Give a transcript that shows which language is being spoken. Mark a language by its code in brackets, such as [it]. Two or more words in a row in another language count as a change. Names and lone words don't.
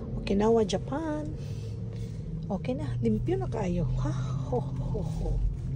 [ceb] Okinawa, Japan. Okay na, limpyo na kayo. Ha? Ho, ho, ho.